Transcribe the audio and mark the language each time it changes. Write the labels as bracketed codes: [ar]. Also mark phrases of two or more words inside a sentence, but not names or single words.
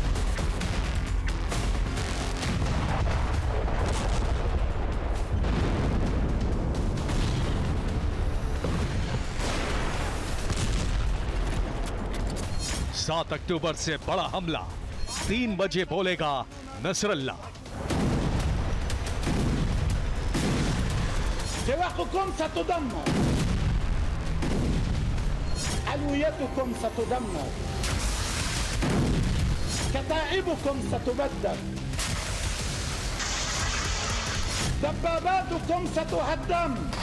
[hi] सात अक्टूबर से बड़ा हमला, 3 बजे बोलेगा नसरल्लाह। [ar] سواقكم ستدمر، علويتكم ستدمر، كتائبكم ستبدد، دباباتكم ستهدم।